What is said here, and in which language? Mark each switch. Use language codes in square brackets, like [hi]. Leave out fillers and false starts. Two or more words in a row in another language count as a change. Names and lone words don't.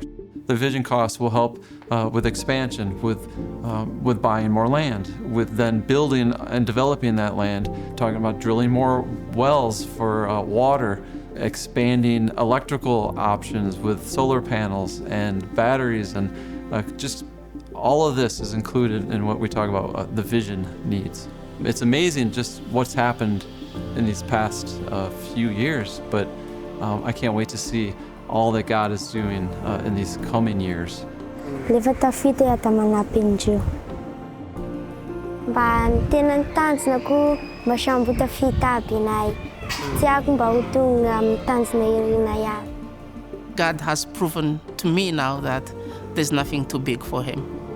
[en] The vision costs will help with expansion, with buying more land, with then building and developing that land, talking about drilling more wells for water, expanding electrical options with solar panels and batteries, and just all of this is included in what we talk about the vision needs. It's amazing just what's happened in these past few years, but I can't wait to see all that God is doing in these coming years. [mg] Lefa tafita iata manampy andreo. Mba tena nitanjona koa mba sambo tafita aby anay. Tiako mba ho tonga amin'ny tanjona irinay aby. [en] God has proven to me now that there's nothing too big for him.